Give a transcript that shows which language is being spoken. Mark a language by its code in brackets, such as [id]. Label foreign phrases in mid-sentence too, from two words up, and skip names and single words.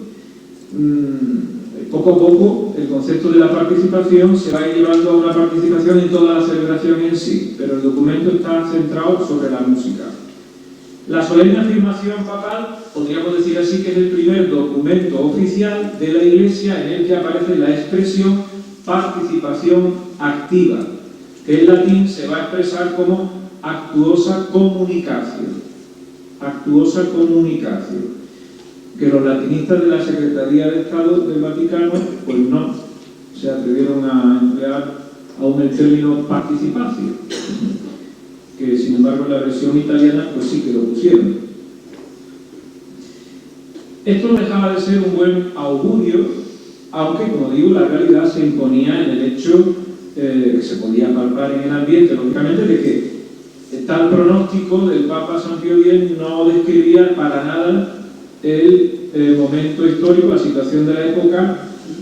[es] Poco a poco el concepto de la participación se va a ir llevando a una participación en toda la celebración en sí, pero el documento está centrado sobre la música. La solemne afirmación papal, podríamos decir así, que es el primer documento oficial de la Iglesia en el que aparece la expresión participación activa, que en latín se va a expresar como [la] actuosa comunicatio. Actuosa comunicatio. [es] Que los latinistas de la Secretaría de Estado del Vaticano, pues no se atrevieron a emplear aún el término participacio, que sin embargo en la versión italiana pues sí que lo pusieron. Esto no dejaba de ser un buen augurio, aunque, como digo, la realidad se imponía en el hecho que se podía palpar en el ambiente, lógicamente, de que tal pronóstico del Papa San Pío X no describía para nada el momento histórico, la situación de la época